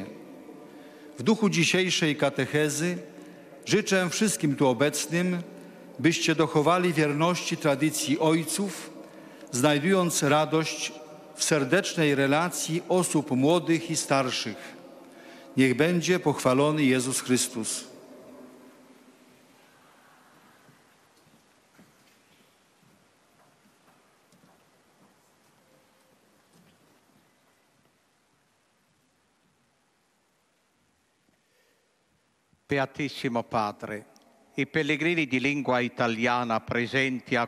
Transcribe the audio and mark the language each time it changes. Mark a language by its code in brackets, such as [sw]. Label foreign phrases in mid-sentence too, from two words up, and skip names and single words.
[pl] W duchu dzisiejszej katechezy życzę wszystkim tu obecnym, byście dochowali wierności tradycji ojców, znajdując radość w serdecznej relacji osób młodych i starszych. Niech będzie pochwalony Jezus Chrystus. [it] Beatissimo Padre, i pellegrini di lingua italiana presenti a